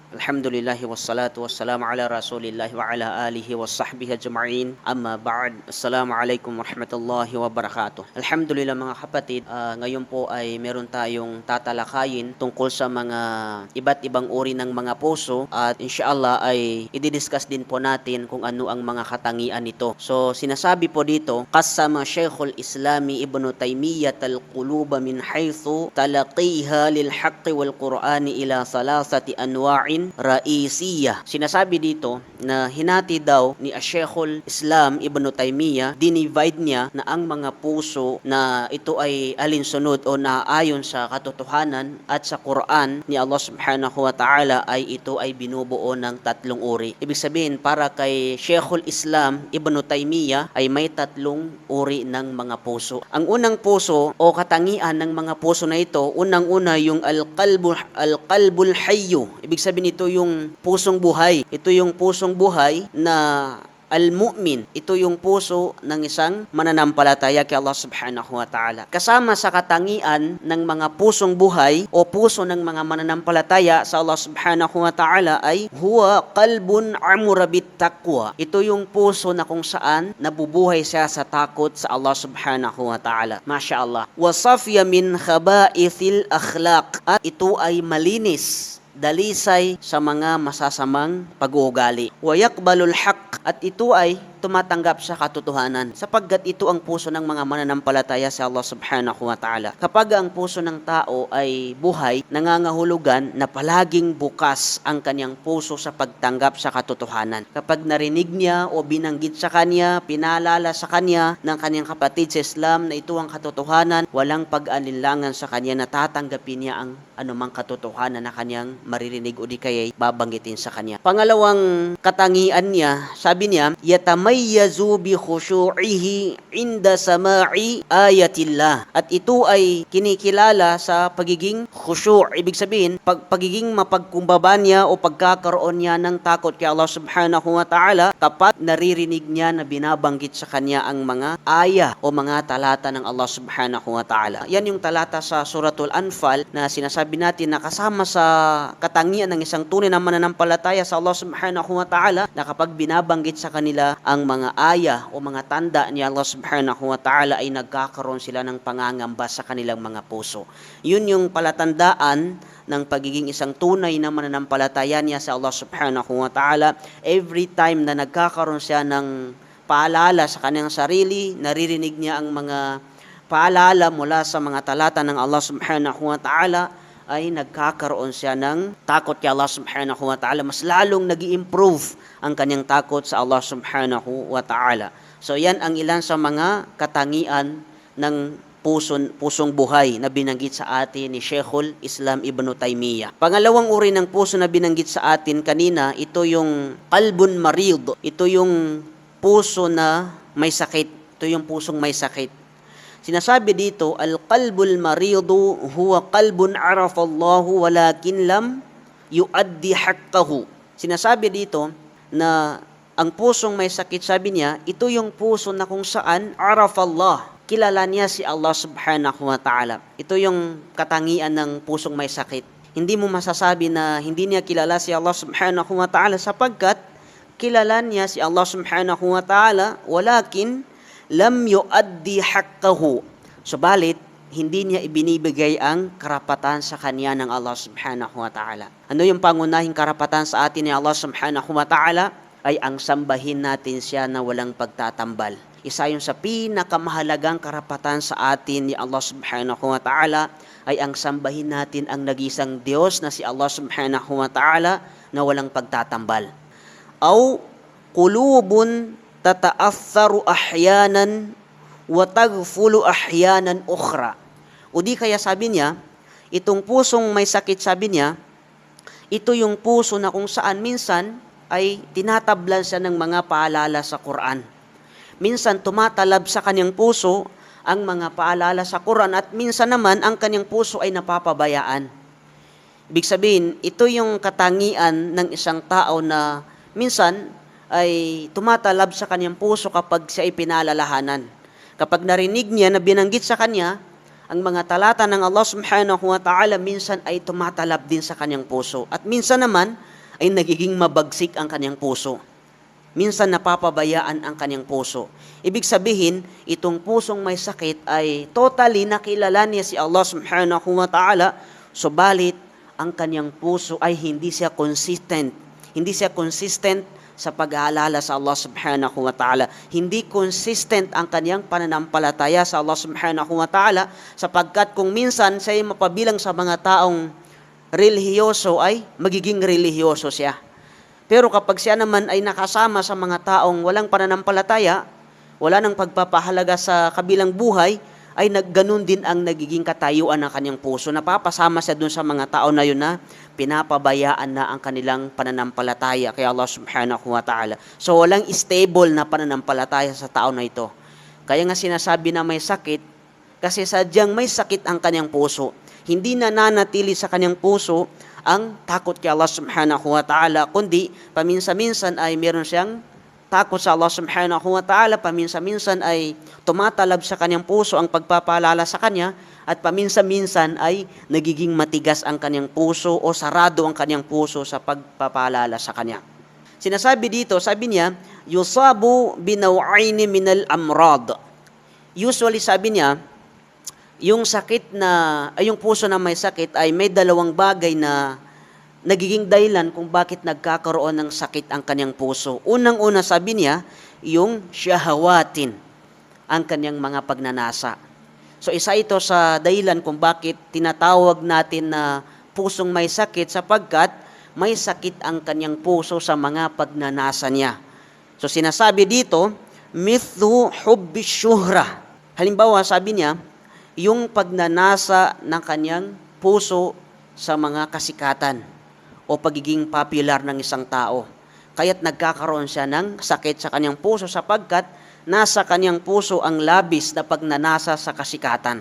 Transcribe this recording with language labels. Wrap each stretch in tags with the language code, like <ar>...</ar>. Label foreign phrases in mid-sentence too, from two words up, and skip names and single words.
<ar>الحمد لله والصلاة والسلام على رسول الله وعلى آله وصحبه أجمعين. أما بعد. السلام عليكم ورحمة الله وبركاته.</ar> <tl>Alhamdulillah mga kapatid, ngayon po ay meron tayong tatalakayin tungkol sa mga iba't ibang uri ng mga puso at inshallah ay i-discuss din po natin kung ano ang mga katangian nito. So sinasabi po dito,</tl> <ar>قسم شيخ الإسلام ابن تيمية القلوب من حيث تلقيها للحق والقرآن إلى ثلاثة أنواع رئيسية.</ar> <tl>Sinasabi dito na hinati daw ni Shaykhul Islam Ibn Taymiyyah, dinivide niya na ang mga puso na ito ay alinsunod o naayon sa katotohanan at sa Quran ni Allah</tl> <ar>سبحانه وتعالى</ar> <tl>ay ito ay binubuo ng tatlong uri. Ibig sabihin para kay Shaykhul Islam Ibn Taymiyyah ay may tatlong uri ng mga puso. Ang unang puso o katangian ng mga puso na ito, unang-una yung</tl> <ar>القلب الحي.</ar> <tl>Ibig sabihin ito yung pusong buhay. Ito yung pusong buhay na al-mu'min. Ito yung puso ng isang mananampalataya kay Allah</tl> <ar>سبحانه وتعالى.</ar> <tl>Kasama sa katangian ng mga pusong buhay o puso ng mga mananampalataya sa Allah</tl> <ar>سبحانه وتعالى</ar> <tl>ay</tl> <ar>هو قلب عامر بالتقوى.</ar> <tl>Ito yung puso na kung saan nabubuhay siya sa takot sa Allah</tl> <ar>سبحانه وتعالى. ما شاء الله. وصافٍ من خبائث الأخلاق.</ar> <tl>At ito ay malinis, dalisay sa mga masasamang pag-uugali.</tl> <ar>ويقبل الحق,</ar> <tl>at ito ay tumatanggap sa katotohanan sapagkat ito ang puso ng mga mananampalataya sa Allah</tl> <ar>سبحانه وتعالى.</ar> <tl>Kapag ang puso ng tao ay buhay, nangangahulugan na palaging bukas ang kanyang puso sa pagtanggap sa katotohanan. Kapag narinig niya o binanggit sa kanya, pinaalala sa kanya ng kanyang kapatid sa Islam na ito ang katotohanan, walang pag-alinlangan sa kanya na tatanggapin niya ang anumang katotohanan na kanyang maririnig o di kaya babanggitin sa kanya. Pangalawang katangian niya, sabi niya,</tl> <ar>يتميز بخشوعه عند سماع آيات الله.</ar> <tl>At ito ay kinikilala sa pagiging khushu'. Ibig sabihin, pagiging mapagkumbaba niya o pagkakaroon niya ng takot kay Allah</tl> <ar>سبحانه وتعالى</ar> <tl>kapag naririnig niya na binabanggit sa kanya ang mga aya o mga talata ng Allah</tl> <ar>سبحانه وتعالى.</ar> <tl>Yan yung talata sa Suratul Anfal na sinasabi natin na kasama sa katangian ng isang tunay na mananampalataya sa Allah</tl> <ar>سبحانه وتعالى</ar> <tl>na kapag binabanggit sa kanila ang mga aya o mga tanda ni Allah</tl> <ar>سبحانه وتعالى</ar> <tl>ay nagkakaroon sila ng pangangamba sa kanilang mga puso. Yun yung palatandaan ng pagiging isang tunay na mananampalataya niya sa Allah</tl> <ar>سبحانه وتعالى.</ar> <en>Every time</en> <tl>na nagkakaroon siya ng paalala sa kanyang sarili, naririnig niya ang mga paalala mula sa mga talata ng Allah</tl> <ar>سبحانه وتعالى,</ar> <tl>ay nagkakaroon siya ng takot kay Allah</tl> <ar>سبحانه وتعالى.</ar> <tl>Mas lalong nag-i-improve ang kanyang takot sa Allah</tl> <ar>سبحانه وتعالى.</ar> <tl>So yan ang ilan sa mga katangian ng pusong buhay na binanggit sa atin ni Shaykhul Islam Ibn Taymiyyah. Pangalawang uri ng puso na binanggit sa atin kanina, ito yung</tl> <ar>قلب مريض.</ar> <tl>Ito yung puso na may sakit. Ito yung pusong may sakit. Sinasabi dito,</tl> <ar>القلب المريض هو قلب عرف الله ولكن لم يؤد حقه.</ar> <tl>Sinasabi dito na ang pusong may sakit, sabi niya, ito yung puso na kung saan</tl> <ar>عرف الله,</ar> <tl>kilala niya si Allah</tl> <ar>سبحانه وتعالى.</ar> <tl>Ito yung katangian ng pusong may sakit. Hindi mo masasabi na hindi niya kilala si Allah</tl> <ar>سبحانه وتعالى</ar> <tl>sapagkat kilala niya si Allah</tl> <ar>سبحانه وتعالى ولكن لم يؤد حقه.</ar> <tl>Subalit, hindi niya ibinibigay ang karapatan sa kanya ng Allah</tl> <ar>سبحانه وتعالى.</ar> <tl>Ano yung pangunahing karapatan sa atin ni Allah</tl> <ar>سبحانه وتعالى?</ar> <tl>Ay ang sambahin natin siya na walang pagtatambal. Isa yung sa pinakamahalagang karapatan sa atin ni Allah</tl> <ar>سبحانه وتعالى</ar> <tl>ay ang sambahin natin ang nag-isang Diyos na si Allah</tl> <ar>سبحانه وتعالى</ar> <tl>na walang pagtatambal.</tl> <ar>أو قلوب تتأثر أحيانا وتغفل أحيانا أخرى.</ar> <tl>O di kaya sabi niya, itong pusong may sakit, sabi niya, ito yung puso na kung saan minsan ay tinatablan siya ng mga paalala sa Quran. Minsan tumatalab sa kanyang puso ang mga paalala sa Quran at minsan naman ang kanyang puso ay napapabayaan. Ibig sabihin, ito yung katangian ng isang tao na minsan ay tumatalab sa kanyang puso kapag siya ay pinalalahanan. Kapag narinig niya na binanggit sa kanya ang mga talata ng Allah</tl> <ar>سبحانه وتعالى,</ar> <tl>minsan ay tumatalab din sa kanyang puso. At minsan naman ay nagiging mabagsik ang kanyang puso. Minsan napapabayaan ang kanyang puso. Ibig sabihin, itong pusong may sakit ay totally nakilala niya si Allah</tl> <ar>سبحانه وتعالى,</ar> <tl>subalit ang kanyang puso ay hindi siya consistent. Hindi siya consistent sa pag-aalala sa Allah</tl> <ar>سبحانه وتعالى.</ar> <tl>Hindi consistent ang kanyang pananampalataya sa Allah</tl> <ar>سبحانه وتعالى,</ar> <tl>sapagkat kung minsan siya ay mapabilang sa mga taong relihiyoso ay magiging relihiyoso siya. Pero kapag siya naman ay nakasama sa mga taong walang pananampalataya, wala nang pagpapahalaga sa kabilang buhay, ay ganun din ang nagiging katayuan ng kanyang puso. Napapasama siya dun sa mga tao na yun na pinapabayaan na ang kanilang pananampalataya kay Allah</tl> <ar>سبحانه وتعالى.</ar> <tl>So walang stable na pananampalataya sa tao na ito. Kaya nga sinasabi na may sakit, kasi sadyang may sakit ang kanyang puso. Hindi na nanatili sa kanyang puso ang takot kay Allah</tl> <ar>سبحانه وتعالى,</ar> <tl>kundi paminsan-minsan ay meron siyang takot sa Allah</tl> <ar>سبحانه وتعالى,</ar> <tl>paminsan-minsan ay tumatalab sa kanyang puso ang pagpapaalala sa kanya, at paminsan-minsan ay nagiging matigas ang kanyang puso o sarado ang kanyang puso sa pagpapaalala sa kanya. Sinasabi dito, sabi niya,</tl> <ar>يصاب بنوعين من الأمراض.</ar> <tl>Usually sabi niya, yung puso na may sakit ay may dalawang bagay na nagiging dahilan kung bakit nagkakaroon ng sakit ang kanyang puso. Unang-una sabi niya, yung shahawatin, ang kanyang mga pagnanasa. So isa ito sa dahilan kung bakit tinatawag natin na pusong may sakit, sapagkat may sakit ang kanyang puso sa mga pagnanasa niya. So sinasabi dito,</tl> <ar>مثل حب الشهرة.</ar> <tl>Halimbawa sabi niya, yung pagnanasa ng kanyang puso sa mga kasikatan o pagiging popular ng isang tao. Kaya't nagkakaroon siya ng sakit sa kanyang puso, sapagkat nasa kanyang puso ang labis na pagnanasa sa kasikatan.</tl>